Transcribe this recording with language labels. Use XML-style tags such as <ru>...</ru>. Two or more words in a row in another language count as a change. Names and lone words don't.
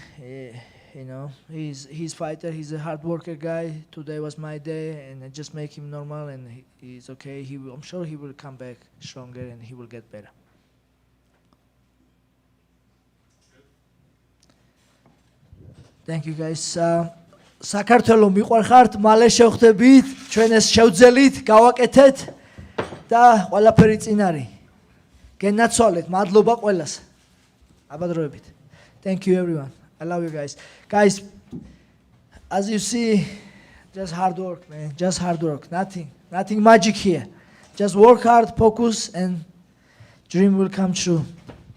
<en>You know, he's fighter. He's a hard worker guy. Today was my day, and I just make him normal, and he's okay. I'm sure he will come back stronger, and he will get better. Thank you, guys.</en> <ka>საქართველო მიყვარხართ, მალე შევხვდებით, ჩვენ ეს შევძელით, გავაკეთეთ და ყველაფერი წინ არის. გენაცვალეთ, მადლობა ყველას. აბადროებით.</ka> <en>Thank you everyone. I love you guys. Guys, as you see, just hard work, man. Just hard work. Nothing magic here. Just work hard, focus, and dream will come true.</en>